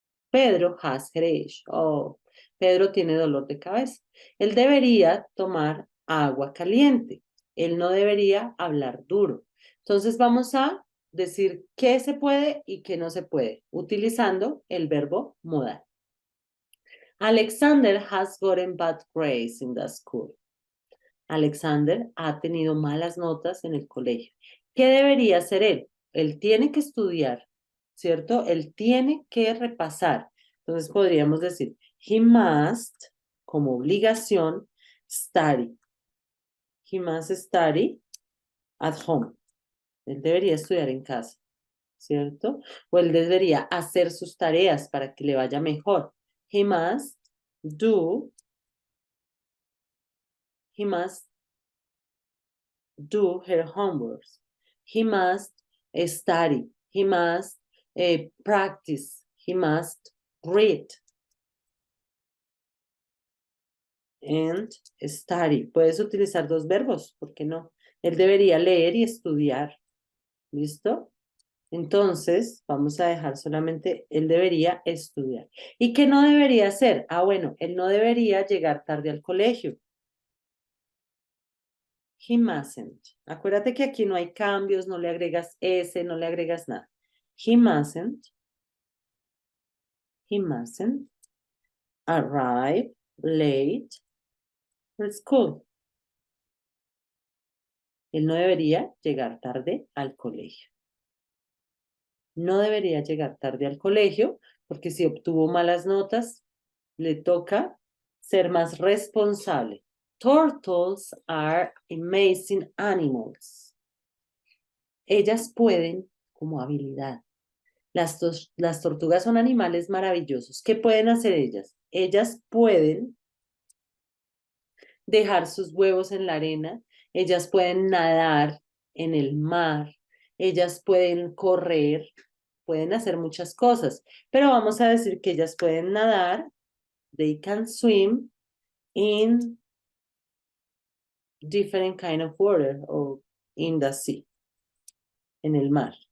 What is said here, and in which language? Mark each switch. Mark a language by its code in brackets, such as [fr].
[en] Pedro has headache. [es] Oh, Pedro tiene dolor de cabeza. Él debería tomar agua caliente. Él no debería hablar duro. Entonces vamos a decir qué se puede y qué no se puede, utilizando el verbo modal. [en] Alexander has gotten bad grades in the school. [es] Alexander ha tenido malas notas en el colegio. ¿Qué debería hacer él? él tiene que estudiar, ¿cierto? Él tiene que repasar. Entonces podríamos decir, [en] he must, [es] como obligación, [en] study. He must study at home. [es] Él debería estudiar en casa, ¿cierto? O él debería hacer sus tareas para que le vaya mejor. [en] He must do, he must do her homework. He must study. He must practice. He must read and study. [es] Puedes utilizar dos verbos, ¿por qué no? Él debería leer y estudiar. ¿Listo? Entonces, vamos a dejar solamente, él debería estudiar. ¿Y qué no debería hacer? Ah, bueno, él no debería llegar tarde al colegio. [en] He mustn't. [es] Acuérdate que aquí no hay cambios, no le agregas S, no le agregas nada. [en] He mustn't arrive late for school. [es] Él no debería llegar tarde al colegio. No debería llegar tarde al colegio porque si obtuvo malas notas, le toca ser más responsable. [en] Turtles are amazing animals. [es] Ellas pueden, como habilidad. Las tortugas son animales maravillosos. ¿Qué pueden hacer ellas? Ellas pueden dejar sus huevos en la arena, ellas pueden nadar en el mar, ellas pueden correr, pueden hacer muchas cosas, pero vamos a decir que ellas pueden nadar, [en] they can swim in different kind of water [es] o in the sea, en el mar.